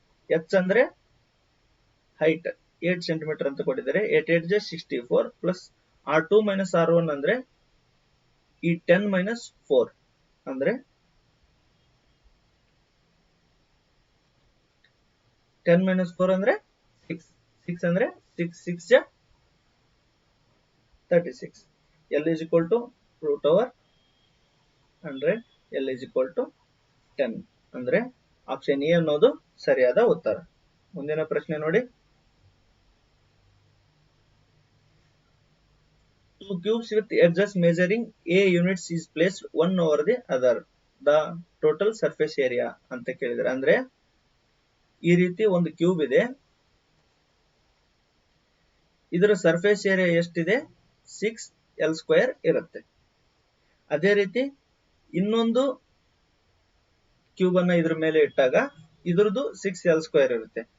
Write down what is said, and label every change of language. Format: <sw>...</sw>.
<kn>H ಅಂದ್ರೆ height 8 centimetre ಅಂತ ಕೊಟ್ಟಿದ್ದಾರೆ, 8 8 64 ಪ್ಲಸ್ R2 ಮೈನಸ್ R1 ಅಂದ್ರೆ ಈ 10 ಮೈನಸ್ 4 ಅಂದ್ರೆ 10 ಮೈನಸ್ 4 ಅಂದ್ರೆ 6, 6 ಅಂದ್ರೆ 6 6 36.</kn> <en>L is equal to root over 100, L is equal to 10</en> <kn>ಅಂದ್ರೆ ಆಪ್ಷನ್ ಎ ಅನ್ನೋದು ಸರಿಯಾದ ಉತ್ತರ. ಮುಂದಿನ ಪ್ರಶ್ನೆ ನೋಡಿ.</kn> <en>Two cubes with edges measuring a units is placed one over the other. The total surface area</en> <kn>ಅಂತ ಕೇಳಿದ್ರೆ, ಅಂದ್ರೆ ಈ ರೀತಿ ಒಂದು ಕ್ಯೂಬ್ ಇದೆ, ಇದರ ಸರ್ಫೇಸ್ ಏರಿಯಾ ಎಷ್ಟಿದೆ, 6L ಸ್ಕ್ವೇರ್ ಇರುತ್ತೆ. ಅದೇ ರೀತಿ ಇನ್ನೊಂದು ಕ್ಯೂಬ್ ಅನ್ನ ಇದ್ರ ಮೇಲೆ ಇಟ್ಟಾಗ ಇದ್ರದ್ದು 6L ಸ್ಕ್ವೇರ್ ಇರುತ್ತೆ.</kn>